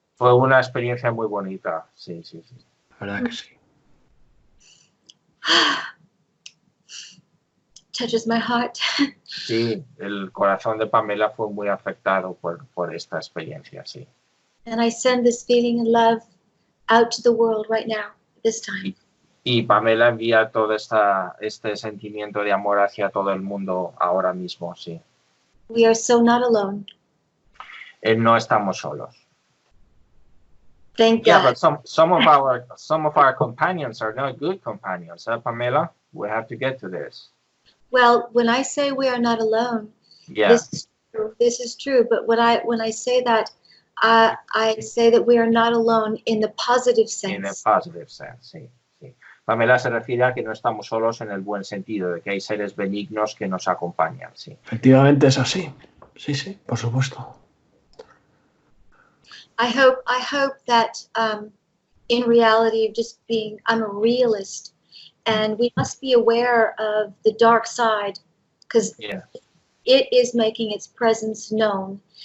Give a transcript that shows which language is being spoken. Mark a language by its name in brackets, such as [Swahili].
[Spanish] Fue una experiencia muy bonita, sí. La verdad que sí. [English] touches my heart. [Spanish] Sí, el corazón de Pamela fue muy afectado por esta experiencia, sí. [English] And I send this feeling of love out to the world right now, this time. [Spanish] Y Pamela envía todo este sentimiento de amor hacia todo el mundo ahora mismo, sí. [English] We are so not alone. [Spanish] No estamos solos. [English] Thank Yeah, God. but some of our companions are not good companions, Pamela? We have to get to this. Well, when I say we are not alone, Yeah. this is true. But when I say that, I say that we are not alone in the positive sense. In a positive sense, [Spanish] sí, sí. Pamela se refiere a que no estamos solos en el buen sentido, de que hay seres benignos que nos acompañan, sí. Efectivamente es así. Sí, sí, por supuesto. [English] I hope that in reality, just I'm a realist, and we must be aware of the dark side, because it is making its presence known.